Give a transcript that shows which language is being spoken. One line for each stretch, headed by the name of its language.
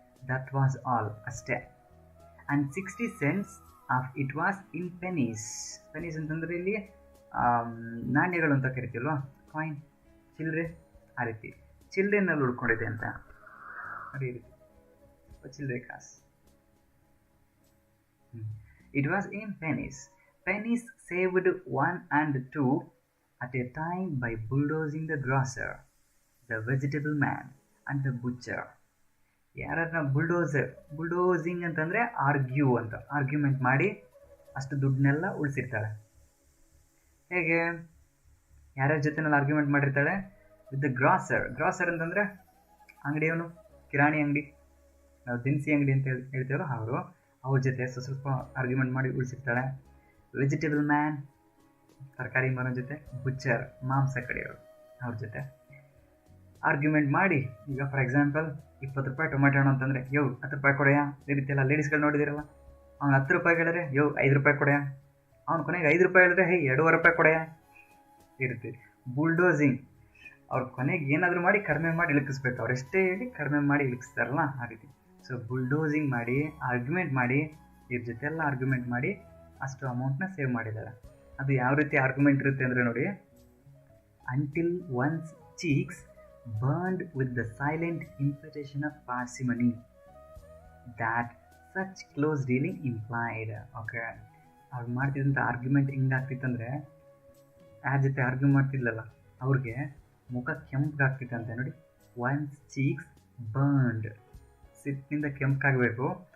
English: That was all, ಅಷ್ಟೇ. And 60 cents of it was in pennies.
Kannada: Penis ಅಂತಂದರೆ ಇಲ್ಲಿ ನಾಣ್ಯಗಳು ಅಂತ ಕರಿತೀವಲ್ವ, ಕಾಯಿನ್, ಚಿಲ್ಲರೆ, ಆ ರೀತಿ ಚಿಲ್ಲರೆನಲ್ಲಿ ಉಳ್ಕೊಂಡಿದೆ ಅಂತ ನೋಡಿ, ಈ ರೀತಿ ಚಿಲ್ಲರೆ ಕಾಸು.
English: It was in pennies. Pennies saved 1 and 2 at a time by bulldozing the grocer, the vegetable man and the butcher.
Kannada: ಯಾರನ್ನ ಬುಲ್ಡೋಸಿಂಗ್ ಅಂತಂದರೆ ಆರ್ಗ್ಯುಮೆಂಟ್ ಮಾಡಿ ಅಷ್ಟು ದುಡ್ಡನ್ನೆಲ್ಲ ಉಳಿಸಿರ್ತಾಳೆ. ಹೇಗೆ, ಯಾರ್ಯಾರ ಜೊತೆನಲ್ಲಿ ಆರ್ಗ್ಯುಮೆಂಟ್ ಮಾಡಿರ್ತಾಳೆ?
English: with the grocer
Kannada: ಅಂತಂದರೆ ಅಂಗಡಿಯವನು, ಕಿರಾಣಿ ಅಂಗಡಿ, ನಾವು ದಿನಸಿ ಅಂಗಡಿ ಅಂತ ಹೇಳ್ತೀವಲ್ಲ ಅವ್ರ ಜೊತೆ ಸ್ವಲ್ಪ ಆರ್ಗ್ಯುಮೆಂಟ್ ಮಾಡಿ ಉಳಿಸಿರ್ತಾಳೆ. ವೆಜಿಟೇಬಲ್ ಮ್ಯಾನ್, ತರಕಾರಿ ಮರ ಜೊತೆ. ಬುಚ್ಚರ್, ಮಾಂಸ ಕಡೆಯವರು, ಅವ್ರ ಜೊತೆ ಆರ್ಗ್ಯುಮೆಂಟ್ ಮಾಡಿ. ಈಗ ಫಾರ್ ಎಕ್ಸಾಂಪಲ್ $20 ಟೊಮೆಟೊ ಹಣ್ಣು ಅಂತಂದರೆ, ಯೋ 10 ರೂಪಾಯಿ ಕೊಡೆಯ, ಈ ರೀತಿ ಎಲ್ಲ ಲೇಡೀಸ್ಗಳು ನೋಡಿದಿರಲ್ಲ. ಅವ್ನು 10 ರೂಪಾಯಿ ಹೇಳಿದ್ರೆ ಯೋ 5 ರೂಪಾಯಿ ಕೊಡೆಯ, ಅವ್ನು ಕೊನೆಗೆ 5 ರೂಪಾಯಿ ಹೇಳಿದ್ರೆ ಹೇ 2.5 ರೂಪಾಯಿ ಕೊಡೆಯ, ಈ ರೀತಿ ಬುಲ್ಡೋಸಿಂಗ್. ಅವ್ರ ಕೊನೆಗೆ ಏನಾದರೂ ಮಾಡಿ ಕಡಿಮೆ ಮಾಡಿ ಇಳಿಕಿಸ್ಬೇಕು. ಅವ್ರು ಎಷ್ಟೇ ಹೇಳಿ ಕಡಿಮೆ ಮಾಡಿ ಇಳಿಕಿಸ್ತಾರಲ್ಲ, ಆ ರೀತಿ. ಸೊ ಬುಲ್ಡೋಸಿಂಗ್ ಮಾಡಿ, ಆರ್ಗ್ಯುಮೆಂಟ್ ಮಾಡಿ, ಇವ್ರ ಜೊತೆ ಎಲ್ಲ ಆರ್ಗ್ಯುಮೆಂಟ್ ಮಾಡಿ ಅಷ್ಟು ಅಮೌಂಟ್ನ ಸೇವ್ ಮಾಡಿದ್ದಾರೆ. ಅದು ಯಾವ ರೀತಿ ಆರ್ಗ್ಯುಮೆಂಟ್ ಇರುತ್ತೆ ಅಂದರೆ ನೋಡಿ,
English: Until one's cheeks burned with the silent imputation of parsimony that such close dealing implied.
Kannada: Okay, ಅವ್ರು ಮಾಡ್ತಿದ್ದಂಥ ಆರ್ಗ್ಯುಮೆಂಟ್ ಹೆಂಗಾಗ್ತಿತ್ತಂದರೆ, ಯಾರ ಜೊತೆ ಆರ್ಗ್ಯೂ ಮಾಡ್ತಿದ್ಲಲ್ಲ ಅವ್ರಿಗೆ ಮುಖ ಕೆಂಪಗಾಗ್ತಿತ್ತಂತೆ ನೋಡಿ.
English: one's cheeks burned,
Kannada: ಸಿಟ್ಟಿನಿಂದ ಕೆಂಪಾಗಬೇಕು.